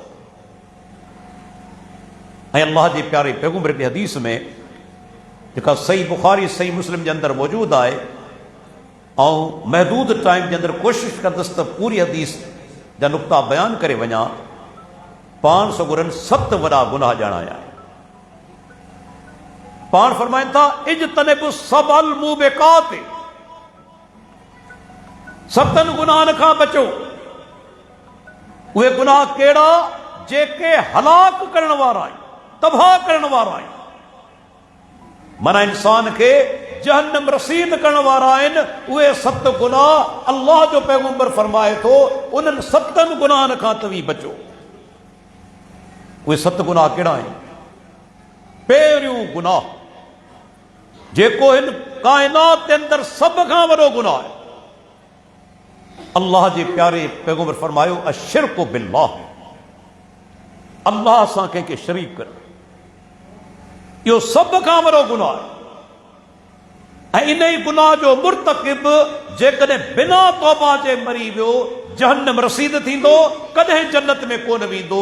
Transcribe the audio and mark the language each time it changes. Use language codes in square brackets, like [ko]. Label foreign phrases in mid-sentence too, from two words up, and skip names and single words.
[sd] ऐं अल्लाह जे प्यारे पैगंबर जी हदीस में, जेका सही बुखारी सही मुस्लिम जे अंदरि मौजूदु आहे, ऐं महदूद टाइम जे अंदरि कोशिशि कंदुसि त पूरी हदीस जा नुक़्ता बयानु करे वञा, पाण सगुरनि 7 वॾा गुनाह ॼाणाया। पाण फरमाइनि था, [ar] اجتنبوا السبع الموبقات, [sd] 7 गुनाहनि खां बचो। उहे गुनाह कहिड़ा? जेके हलाक करण वारा आहिनि, तबाह करण वारा आहिनि, माना इंसान खे जहन्नम रसीद करण वारा आहिनि। उहे 7 गुनाह अल्लाह जो पैगंबर फरमाए थो, उन्हनि 7 गुनाहनि खां तव्हीं बचो। उहे 7 गुनाह कहिड़ा आहिनि? पहिरियों गुनाह, जेको हिन काइनात के अंदर सब खां वॾो गुनाह आहे, अल्लाह जे प्यारे पैगंबर फरमायो, [ar] الشرك بالله, [sd] अल्लाह सां कंहिंखे शरीक करणु, इहो सब खां वॾो गुनाह आहे। ऐं इन ई गुनाह जो मुर्तकिब जेकॾहिं बिना तौबा जे मरी वियो, जहन्नम रसीद थींदो, कॾहिं जन्नत में कोन वेंदो।